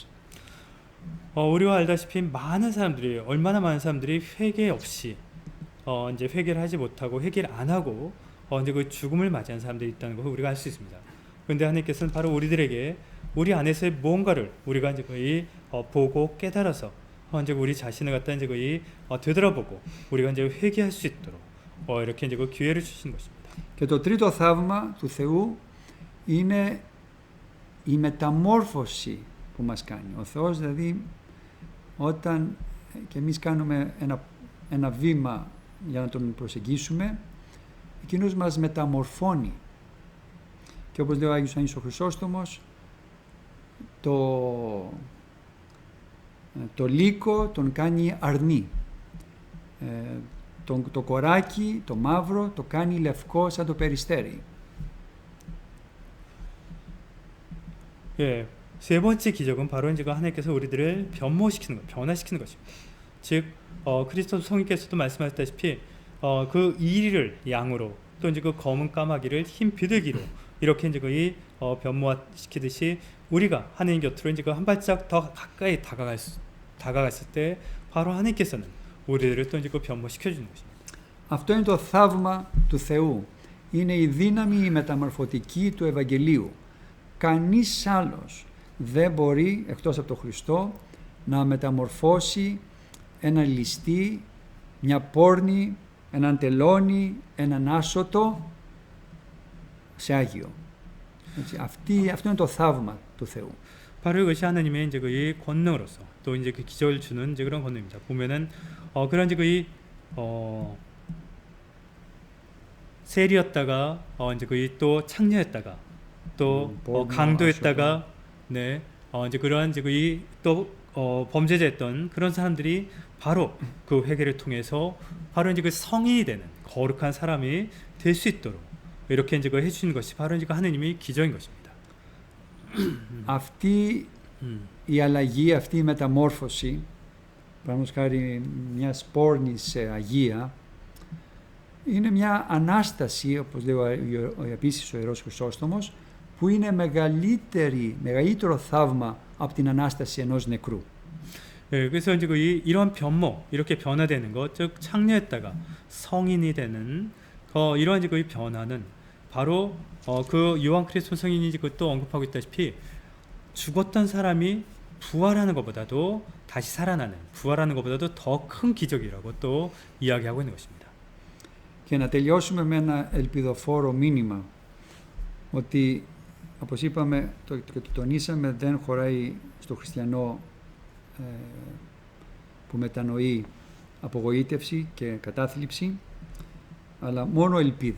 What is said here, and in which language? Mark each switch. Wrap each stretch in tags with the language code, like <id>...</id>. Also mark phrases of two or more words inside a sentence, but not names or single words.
<ko>우리가 알다시피 얼마나 많은 사람들이 회개 없이 이제 회개를 하지 못하고 회개를 안 하고 이제 그 죽음을 맞이한 사람들이 있다는 것을 우리가 알 수 있습니다. 그런데 하나님께서는 바로 우리들에게 우리 안에서의 무언가를 우리가 이제 거의 보고 깨달아서 이제 우리 자신을 갖다 이제 거의 되돌아보고 우리가 이제 회개할 수 있도록 이렇게 이제 그 기회를 주신 것입니다.</ko> <el>Και το τρίτο θαύμα του Θεού είναι η μεταμόρφωση που μας κάνει. Ο Θεός δηλαδή όταν και εμείς κάνουμε ένα βήμα για να τον προσεγγίσουμε, εκείνος μας μεταμορφώνει. Και όπως λέει ο Άγιος Ιωάννης ο Χρυσόστομος, το λύκο τον κάνει αρνί. Το κοράκι, το μαύρο, το κάνει λευκό σαν το περιστέρι.</el> <ko>예, 세 번째 기적은 바로 이제 하나님께서 우리들을 변화시키는 것입니다. 즉, 그리스도 성령께서도 말씀하셨다시피 그 이리를 양으로 또 이제 그 검은 까마귀를 흰 비둘기로 이렇게 이제 거의 변모시키듯이 우리가 하나님 곁으로 이제 한 발짝 더 가까이 다가갔을 때 바로 하나님께서는 우리들을 또 이제 그 변모시켜 주는 것입니다.</ko> <el>Αυτό είναι το θαύμα του Θεού. Είναι η δύναμη η μεταμορφωτική του Ευαγγελίου. Κανείς άλλος δεν μπορεί, εκτός από τον Χριστό, να μεταμορφώσει ένα ληστή, μια πόρνη, έναν τελώνη, έναν άσωτο σε Άγιο. Έτσι, αυτό είναι το θαύμα του Θεού.</el> <ko>바로 이것이 하나님의 이제 그 권능으로서 또 이제 그 기적을 주는 이제 그런 권능입니다. 보면은 그런 이제 그 세리였다가 이제 그 또 창녀였다가 또 강도였다가 네 이제 그러한 이제 그 또 범죄자였던 그런 사람들이 바로 그 회개를 통해서 바로 이제 그 성인이 되는 거룩한 사람이 될 수 있도록 이렇게 이제 그 해주시는 것이 바로 이제 하나님의 기적인 것입니다.</ko> <el>Αυτή η αλλαγή, αυτή η μεταμόρφωση, παραδείγματος χάρη μιας πόρνης σε αγία, είναι μια ανάσταση, όπως λέει επίσης ο Ιερός Χρυσόστομος, που είναι μεγαλύτερο θαύμα από την ανάσταση ενός νεκρού.</el> <ko>예, 그래서 이제 이런 변모, 이렇게 변화되는 것, 즉 창녀했다가 성인이 되는 이러한 이제 그 변화는 바로 그 요한 그리스도 성인이 또 언급하고 있다시피 죽었던 사람이 부활하는 것보다도 다시 살아나는, 부활하는 것보다도 더 큰 기적이라고 또 이야기하고 있는 것입니다.</ko> <el>Και να τελειώσουμε με ένα ελπιδοφόρο μήνυμα ότι, όπως είπαμε και το τονίσαμε, δεν χωράει στο χριστιανό που μετανοεί απογοήτευση και κατάθλιψη, αλλά μόνο ελπίδα.</el>